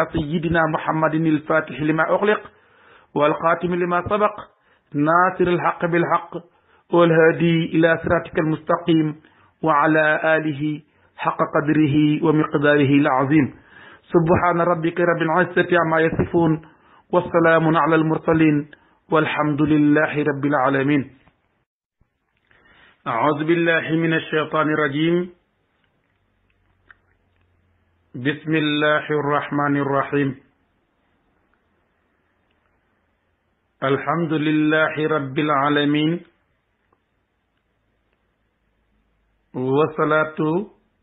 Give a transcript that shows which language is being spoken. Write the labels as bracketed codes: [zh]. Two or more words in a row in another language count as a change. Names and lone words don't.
[ar] سيدنا محمد الفاتح لما أغلق والخاتم لما سبق ناصر الحق بالحق والهادي إلى صراطك المستقيم و على آله حق قدره و مقداره العظيم سبحان ربك رب العزة عما يصفون وسلام على المرسلين والحمد لله رب العالمين أعوذ بالله من الشيطان الرجيم بسم الله الرحمن الرحيم الحمد لله رب العالمين والصلاة